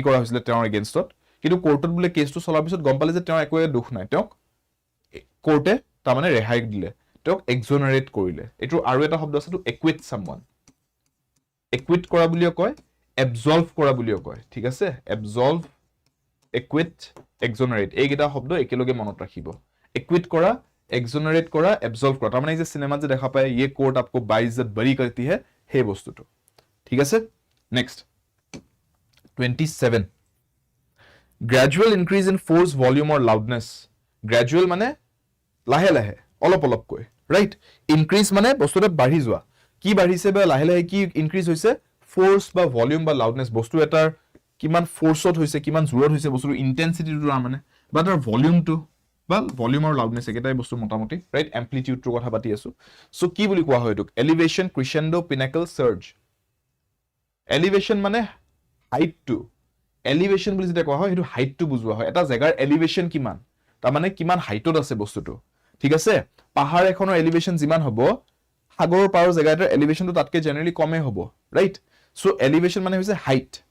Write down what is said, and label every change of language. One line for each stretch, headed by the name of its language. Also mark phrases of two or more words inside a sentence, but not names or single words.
Assamese: কৰা হৈছিল তেওঁৰ এগেইনষ্টত কিন্তু কোৰ্টত বোলে কেছটো চলাৰ পিছত গম পালে যে তেওঁ একোৱে দুখ নাই তেওঁক কোৰ্টে তা মানে ৰেহাই দিলে তেওঁক এক্সোনাৰেট কৰিলে এটো আৰু এটা শব্দ আছে
English: to acquit someone
Assamese: একুইট কৰা বুলিও কয় এবজলভ কৰা বুলিও কয় ঠিক আছে এবজলভ একুইট এক্সোনাৰেট এইকেইটা শব্দ একেলগে মনত ৰাখিব একুইট কৰা এক্সোনাৰেট কৰা এবজলভ কৰা তাৰ মানে এই যে সিনেমাত যে দেখা পায়
Hindi: ये कोर्ट आपको बाइज्जत बरी करती है
Assamese: हे বস্তুটো ঠিক আছে নেক্সট
English: 27 gradual increase in force volume or loudness gradual
Assamese: মানে লাহে লাহে অলপ অলপ কৈ রাইট ইনক্রিজ মানে বস্তুটা বাঢ়ি যোৱা কি বাঢ়িছে বা লাহে লাহে কি ইনক্রিজ হৈছে ফোর্স বা ভলিউম বা লাউডনেস বস্তু এটাৰ কিমান ফোর্সত হৈছে কিমান জোৰত হৈছে বস্তুৰ ইন্টেন্সিটিটো মানে বা তাৰ ভলিউমটো বা ভলিউম আৰু লাউডনেস একেটাই বস্তু মোটামুটি ৰাইট এম্প্লিটিউডৰ কথা পাতি আছো সো কি বুলি কোৱা হয় এটোক
English: elevation crescendo pinnacle surge elevation
Assamese: মানে হাইটটো এলিভেশন বুলি যেটা কোৱা হয় হেতু হাইটটো বুজোৱা হয় এটা জায়গাৰ এলিভেশন কিমান তাৰ মানে কিমান হাইটত আছে বস্তুটো ঠিক আছে পাহাৰ এখনৰ এলিভেশন যিমান হ'ব সাগৰৰ পাৰৰ জায়গাটাৰ এলিভেশনটো তাতকে জেনাৰেলি কমে হ'ব ৰাইট সো এলিভেশন মানে হৈছে হাইট